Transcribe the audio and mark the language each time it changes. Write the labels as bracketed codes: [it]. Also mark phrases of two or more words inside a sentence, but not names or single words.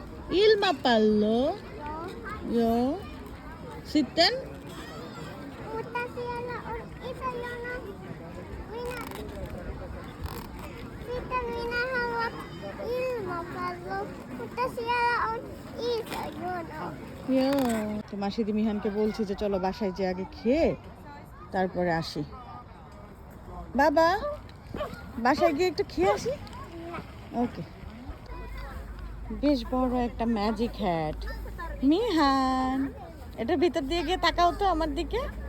[fi] Il mapallo. Jo. Sitten? Mutta siellä on iso jono. Sitten minä haluan ilmapallon, mutta siellä on iso jono. [bn] তো মাসিদি মিহানকে বলছি যে চলো বাসায় যে আগে খেয়ে তারপরে আসি। বাবা বাসায় গিয়ে একটু খেয়ে আসি। ওকে। বেশ বড় একটা [en] magic hat. [bn] মিহান এটার ভিতর দিয়ে গিয়ে তাকাও তো আমার দিকে।